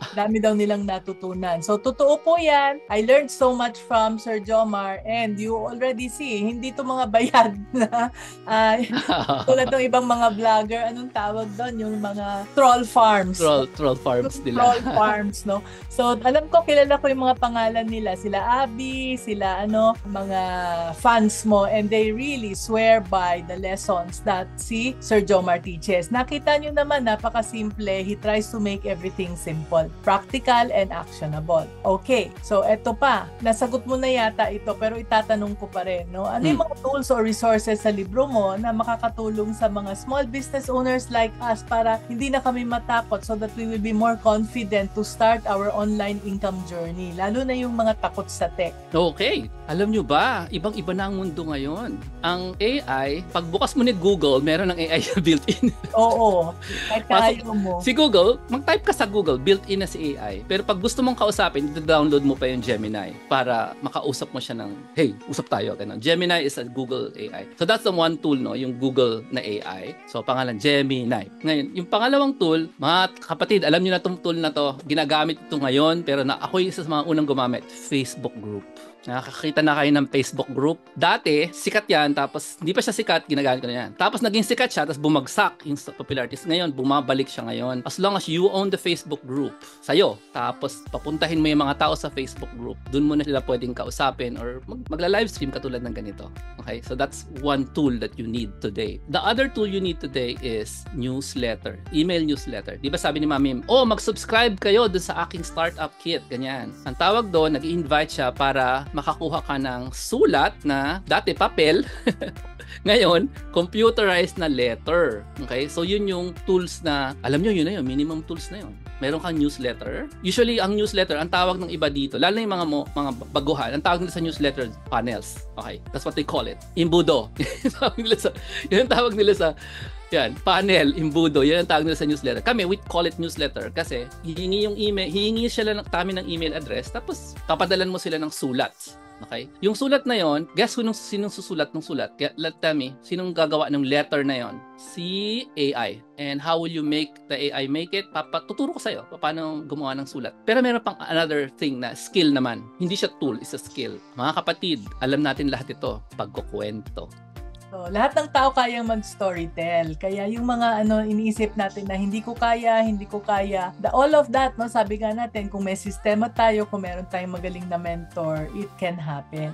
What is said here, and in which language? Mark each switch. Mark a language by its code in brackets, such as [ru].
[tl] Dami daw nilang natutunan. So, totoo po yan. [en] I learned so much from Sir Jomar and you already see, [tl] hindi to mga bayad na tulad ng ibang mga vlogger. Anong tawag doon? Yung mga troll farms. Troll farms nila. Troll farms, no? So, alam ko, kilala ko yung mga pangalan nila. Sila Abby, sila mga fans mo, [en] and they really swear by the lessons that si Sir Jomar teaches. [tl] Nakita nyo naman, napakasimple. [en] He tries to make everything simple, practical, and actionable. [tl] Okay, so eto pa. Nasagot mo na yata ito, pero itatanong ko pa rin, no? Ano yung mga tools or resources sa libro mo na makakatulong sa mga small business owners like us para hindi na kami matakot [en] so that we will be more confident to start our online income journey, [tl] lalo na yung mga takot sa tech. [en] Okay. [tl] Alam nyo ba, ibang-iba na ang mundo ngayon. Ang AI, pagbukas mo ni Google, meron ng AI built-in. Oo. Kahit ayaw mo. Si Google, mag-type ka sa Google, built-in na si AI. Pero pag gusto mong kausapin, download mo pa yung Gemini para makausap mo siya ng, hey, usap tayo. Ganun. [en] Gemini is a Google AI. So that's the one tool, no, yung Google na AI. [tl] So pangalan, Gemini. Ngayon, yung pangalawang tool, mga kapatid, alam nyo na itong tool na to, ginagamit ito ngayon, pero ako yung isa sa mga unang gumamit, Facebook group. Nakakakita na kayo ng Facebook group. Dati, sikat yan, tapos hindi pa siya sikat, ginagamit ko na yan. Tapos naging sikat siya, tapos bumagsak yung popularity. Ngayon, bumabalik siya ngayon. [en] As long as you own the Facebook group, [tl] sa'yo. Tapos papuntahin mo yung mga tao sa Facebook group. Doon mo na sila pwedeng kausapin or magla-livestream katulad ng ganito. Okay? [en] So that's one tool that you need today. The other tool you need today is newsletter. [tl] Email newsletter. Di ba sabi ni Mami, mag-subscribe kayo doon sa aking startup kit. Ganyan. Ang tawag doon, nag-i-invite siya para makakuha ka ng sulat na dati papel, ngayon, computerized na letter. Okay? So, yun yung tools na, alam nyo, yun na yun, minimum tools na yun. Meron kang newsletter. Usually, ang newsletter, ang tawag ng iba dito, lalo na yung mga baguhan, ang tawag nila sa newsletter, panels. Okay? [en] That's what they call it. [tl] Imbudo. Yun ang tawag nila sa yan, panel, imbudo, yan ang tawag nila sa newsletter. Kami, [en] we call it newsletter [tl] kasi hihingi yung email, hihingi sila ng email address, tapos papadalan mo sila ng sulat. Okay? Yung sulat na yon, guess sinong susulat ng sulat? Let me, sinong gagawa ng letter na yon? Si AI. [en] And how will you make the AI make it? [tl] Tuturo ko sa'yo paano gumawa ng sulat. Pero meron pang another thing na skill naman. Hindi siya tool, [en] it's a skill. [tl] Mga kapatid, alam natin lahat ito, pagkukwento. So, lahat ng tao kayang mag-storytell. Kaya yung mga iniisip natin na hindi ko kaya, all of that, no, sabi nga natin, kung may sistema tayo, kung meron tayong magaling na mentor, [en] it can happen.